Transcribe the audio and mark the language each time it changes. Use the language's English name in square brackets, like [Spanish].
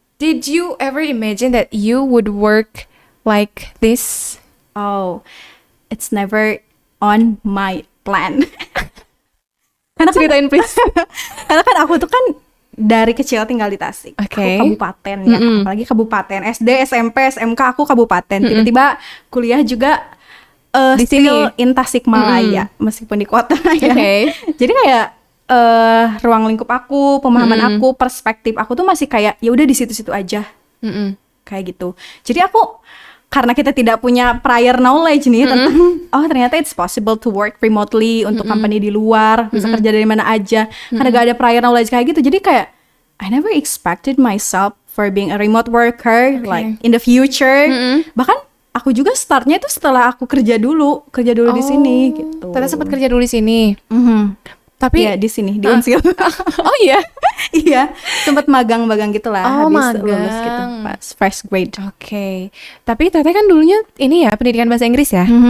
[English] Did you ever imagine that you would work like this? Oh, it's never on my plan. [Indonesian] Karena ceritain [English] please. [Indonesian] Karena kan aku tuh kan dari kecil tinggal di Tasik. Aku kabupaten ya, apalagi kabupaten. SD, SMP, SMK aku kabupaten. Tiba-tiba kuliah juga di [English] still [Indonesian] sini in Tasikmalaya, meskipun di kota ya. Jadi kayak ruang lingkup aku, pemahaman aku, perspektif aku tuh masih kayak ya udah di situ-situ aja. Kayak gitu. Jadi aku karena kita tidak punya prior knowledge nih tentang ternyata [English] it's possible to work remotely [Indonesian] untuk company di luar, bisa kerja dari mana aja, karena gak ada prior knowledge kayak gitu. Jadi kayak [English] I never expected myself for being a remote worker like in the future. [Indonesian] Bahkan aku juga startnya itu setelah aku kerja dulu di sini gitu. Tata sempat kerja dulu di sini. Tapi ya di sini di Unsil. Oh iya. Iya, sempat magang-magang gitulah habis lulus gitu pas fresh grade. Tapi Teteh kan dulunya ini ya pendidikan bahasa Inggris ya.